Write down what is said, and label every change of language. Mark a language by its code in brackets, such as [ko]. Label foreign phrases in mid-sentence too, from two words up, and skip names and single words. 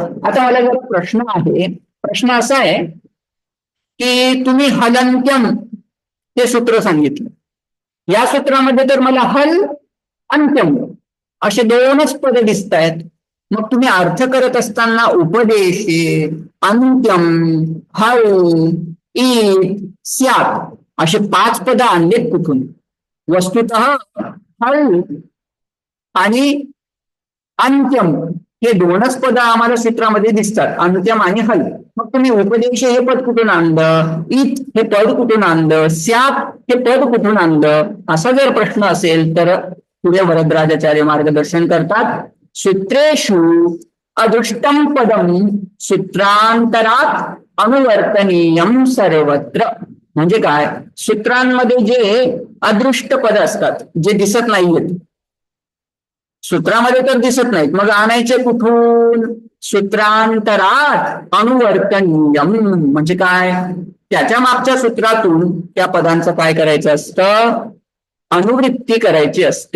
[mr] आता मला जरा प्रश्न आहे. प्रश्न असा आहे की तुम्ही हलंत्यम हे सूत्र सांगितलं. या सूत्रामध्ये तर मला [sa] हल अंत्यम [mr] असे 2च पद दिसत आहेत. मग तुम्ही अर्थ करत असताना [sa] उपदेशे अंत्यम हल इत स्यात् [mr] असे 5 पद आणलेत कुठून? वस्तुतः हल आणि अंत्यम हे दोनच पद आम्हाला सूत्रामध्ये दिसतात, अंत्यम आणि हल. मग तुम्ही उपदेश हे पद कुठून आणलं, इत हे पद कुठून आणलं, स्यात हे पद कुठून आणलं, असा जर प्रश्न असेल तर पुढे वरदराजाचार्य मार्गदर्शन करतात. [sa] सूत्रेषु अदृष्टम पदम सूत्रांतरात अनुवर्तनीयम सर्वत्र. [mr] म्हणजे काय, सूत्रांमध्ये जे अदृष्ट पद असतात, जे दिसत नाहीयेत, सूत्रामध्ये तर दिसत नाहीत, मग आणायचे कुठून, [sa] सूत्रांतरात अनुवर्तनीयम. [mr] म्हणजे काय, त्याच्या मागच्या सूत्रातून त्या पदांचं काय करायचं असतं, अनुवृत्ती करायची असते.